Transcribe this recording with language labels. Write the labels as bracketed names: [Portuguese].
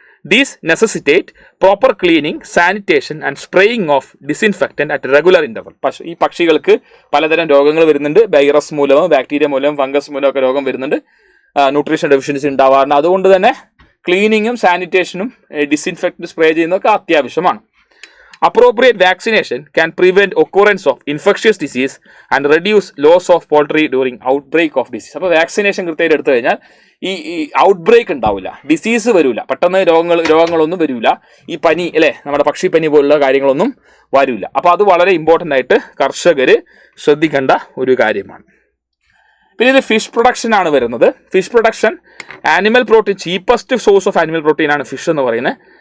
[English] These necessitate proper cleaning, sanitation and spraying of disinfectant at regular interval. [Malayalam] ഈ പക്ഷികൾക്ക് പലതരം രോഗങ്ങൾ വരുന്നുണ്ട്. വൈറസ് മൂലമോ ബാക്ടീരിയ മൂലമോ ഫംഗസ് മൂലമോ ഒക്കെ രോഗം വരുന്നുണ്ട്. ന്യൂട്രീഷൻ ഡെഫിഷ്യൻസി ഉണ്ടാവാറുണ്ട്. അതുകൊണ്ട് തന്നെ ക്ലീനിങ്ങും സാനിറ്റേഷനും ഡിസിൻഫെക്റ്റന്റ് സ്പ്രേ ചെയ്യുന്നതൊക്കെ അത്യാവശ്യമാണ്. [English] Appropriate vaccination can prevent occurrence of infectious disease and reduce loss of poultry during outbreak of disease. [Malayalam] അപ്പോൾ വാക്സിനേഷൻ കൃത്യമായിട്ട് എടുത്തു കഴിഞ്ഞാൽ ഈ ഔട്ട്ബ്രേക്ക് ഉണ്ടാവില്ല, ഡിസീസ് വരില്ല, പെട്ടെന്ന് രോഗങ്ങളൊന്നും വരില്ല. ഈ പനി അല്ലേ, നമ്മുടെ പക്ഷിപ്പനി പോലുള്ള കാര്യങ്ങളൊന്നും വരില്ല. അപ്പോൾ അത് വളരെ ഇമ്പോർട്ടൻ്റ് ആയിട്ട് കർഷകർ ശ്രദ്ധിക്കേണ്ട ഒരു കാര്യമാണ്. പിന്നെ ഇത് ഫിഷ് പ്രൊഡക്ഷൻ ആണ് വരുന്നത്. Fish production, animal protein, [English] cheapest source of animal protein [Malayalam] ആണ് ഫിഷ് എന്ന് പറയുന്നത്.